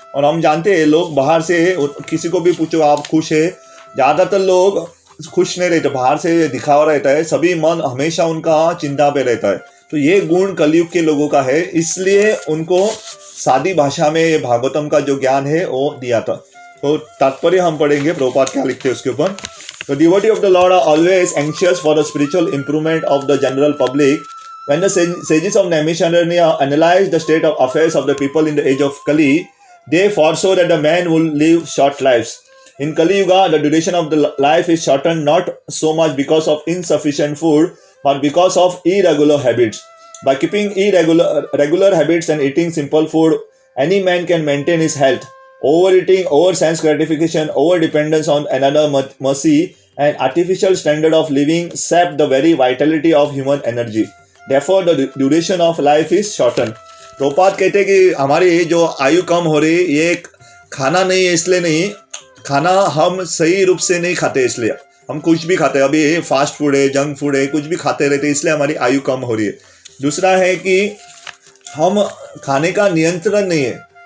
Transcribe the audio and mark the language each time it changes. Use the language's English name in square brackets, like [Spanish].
[Hindi] और हम जानते हैं लोग बाहर से, किसी को भी पूछो आप खुश है, ज़्यादातर लोग खुश नहीं रहते, बाहर से दिखावा रहता है, सभी मन हमेशा उनका चिंता पे रहता है. तो ये गुण कलयुग के लोगों का है, इसलिए उनको सादी भाषा में ये भागवतम का जो ज्ञान है वो दिया था. तो तात्पर्य हम पढ़ेंगे, प्रभुपाद क्या लिखते हैं उसके ऊपर. [English] The devotee of the Lord are always anxious for the spiritual improvement of the general public. When the sages of Naimisharanya analyzed the state of affairs of the people in the age of Kali, they foresaw that the man will live short lives. In Kali Yuga, the duration of the life is shortened not so much because of insufficient food, but because of irregular habits. By keeping regular habits and eating simple food, any man can maintain his health. Overeating, over sense gratification, over dependence on another mercy, and artificial standard of living sap the very vitality of human energy. Therefore, the duration of life is shortened. [Hindi] Prabhupada कहते हैं कि हमारी जो आयु कम हो रही, ये खाना नहीं है इसलिए नहीं, खाना हम सही रूप से नहीं खाते, इसलिए हम कुछ भी खाते हैं. अभी फास्ट फूड है, जंक फूड है, कुछ भी खाते रहते, इसलिए हमारी आयु कम हो रही है. दूसरा है कि हम खाने का नियंत्रण नहीं है.